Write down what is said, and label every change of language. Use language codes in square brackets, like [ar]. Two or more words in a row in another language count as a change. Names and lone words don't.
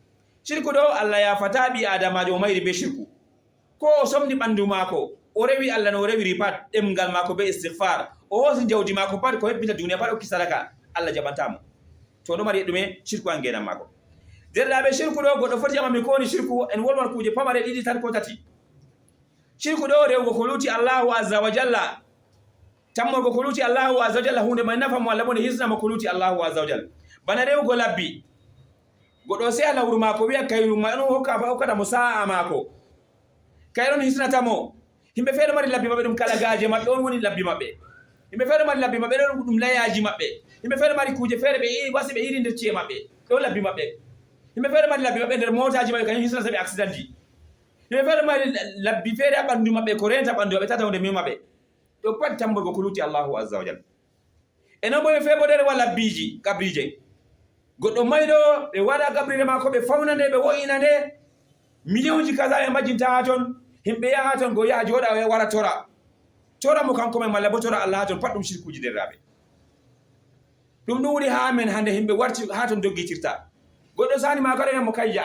[ff] Shirku ɗo Allah yafata ɓi adamajo o mayri be shirku, ko o somni ɓandu maako o rewi Allah no o rewiri pat ɗemgal maako be istighfar o hoosi jawdi maako pat ko hebbita duniya pat okki sadaka Allah jaɓantamo to ɗo mari ɗume shirku an ngenan maako derɗaɓe shirku ɗo goɗɗo foti amami ko woni shirku en wolwan kuje pamare ɗiɗi tan ko tati shirku ɗo rewgo ko luti [ar] الله عز وجل [ff] tammorgo ko luti [ar] الله عز وجل [ff] hunde may nafa mo Allah bone hisnamo ko luti [ar] الله عز وجل [ff] bana rewgo labbi goɗɗo seha lawru maako wiya kayru ma ɗum hokkata mo sa'a maako kayron hisnatamo himɓe feere mari labbi maɓɓe ɗum kala gaaje maɓɓe on woni labbi maɓɓe yimɓe feere mari labbi maɓɓe ɗon ɗum layaji maɓɓe yimɓe feere mari kuje feere ɓe wasi ɓe iri nder ci'e maɓɓe ɗo labbi maɓɓe yimɓe feere mari labbi maɓɓe nder motaji maɓɓe kañum hisnata ɓe accident ji yimɓe feere mari labbi feere ha ɓandu maɓɓe ko renta ɓandu maɓɓe tata hunde mi maɓɓe ɗo pat tamborgo ko luti [ar] الله عز وجل [ff] e non bo ɓe feere bo ɗe rewa labbiji gabrije goɗɗo mayɗo ɓe waɗa gabrire maako ɓe fawna nde ɓe wo'ina nde million ji kaza ɓe majjinta ha ton himɓe yaha ton go yaha joɗa wara tora mo kanko men malla bo tora Allah ha ton pat ɗum shirkuji derraɓe ɗum ɗum woni ha men hande himɓe warti ha ton doggitirta goɗɗo sani ma kaɗa mo kayja